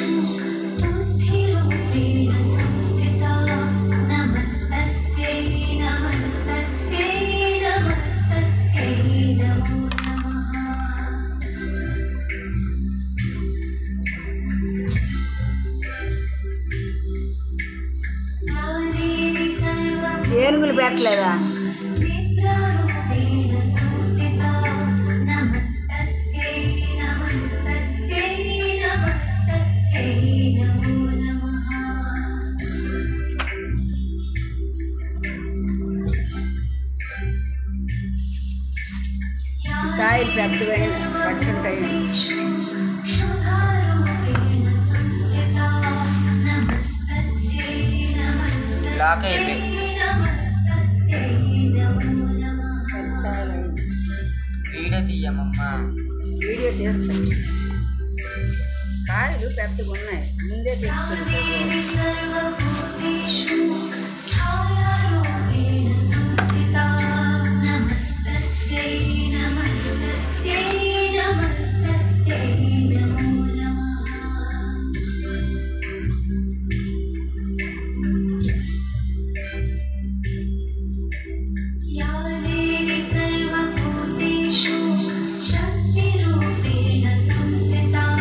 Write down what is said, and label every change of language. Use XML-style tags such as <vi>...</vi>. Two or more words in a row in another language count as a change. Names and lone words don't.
<sa>बुद्धिरूपेण संस्थिता नमस्तस्यै नमस्तस्यै नमस्तस्यै नमो नमः या देवी</sa> <te>ఏనుగులు పెట్టలేదా?</te> <sa>नेत्रारूपेण संस्थिता नमस्तस्यै नमस्तस्यै नमस्तस्यै नमो नमः</sa> <te>కాయలు పెద్దవైన పట్టుకుంటాయి.</te> <sa>शुभारूपेण संस्थिता नमस्तस्यै</sa> <te>లాక్</te> <sa>नमस्तस्यै</sa> <te>అయిపోయి</te> <sa>नमस्तस्यै नमो नमः</sa> <te>వీడియో తీయమమ్మా. వీడియో చేస్తాను. కాయలు పెద్దగా ఉన్నాయి. ముందే</te> <sa>या</sa> <te>తెచ్చుకుంటాను.</te> <sa>देवी सर्वभूतेषु छायारूपेण संस्थिता नमस्तस्यै नमस्तस्यै नमस्तस्यै नमो नमः या देवी सर्वभूतेषु शक्तिरूपेण संस्थिता</sa>